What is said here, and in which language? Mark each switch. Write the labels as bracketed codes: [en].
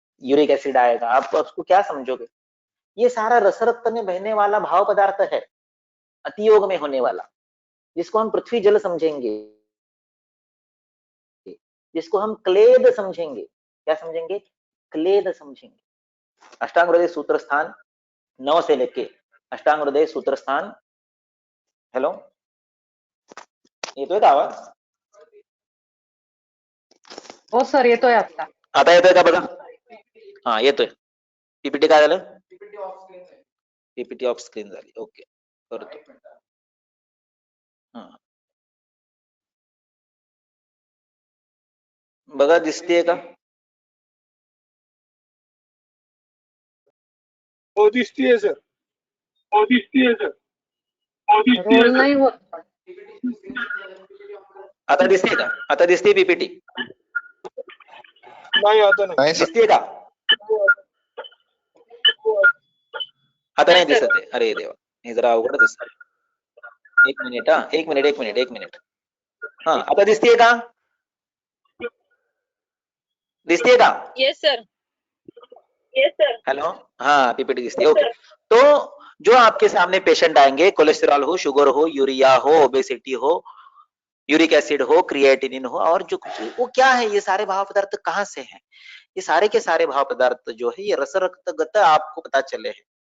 [hi] uric acid आएगा आप उसको क्या समझोगे ये सारा रस रक्त में बहने वाला भाव पदार्थ है अतियोग में होने वाला जिसको हम पृथ्वी जल समझेंगे जिसको हम क्लेद समझेंगे क्या समझेंगे क्लेद समझेंगे अष्टांग हृदय सूत्र स्थान 9 से लेके अष्टांग हृदय सूत्र स्थान [mr] हेलो येतोय का आवाज हो सर येतोय आता येतोय का बघा हा येतोय पीपीटी काय झालं पीपीटी ऑफ स्क्रीन झाली ओके करतो हा बघा दिसतेय का हो दिसतीये सर रोल नाही होत आता दिसते का आता दिसते पीपीटी नाही आता नाही दिसते का आता नाही दिसत आहे अरे देवा हे जरा अवघडच असतं एक मिनिट हा आता दिसतेय का दिसतेय का [en] yes sir [hi] हेलो हाँ पीपीटी दिसती है ओके तो जो आपके सामने पेशेंट आएंगे कोलेस्ट्रॉल हो शुगर हो यूरिया हो ओबेसिटी हो यूरिक एसिड हो क्रिएटिनिन हो और जो कुछ वो क्या है ये सारे भाव पदार्थ कहाँ से हैं ये सारे के सारे भाव पदार्थ जो है ये रस रक्तगत आपको पता चले हैं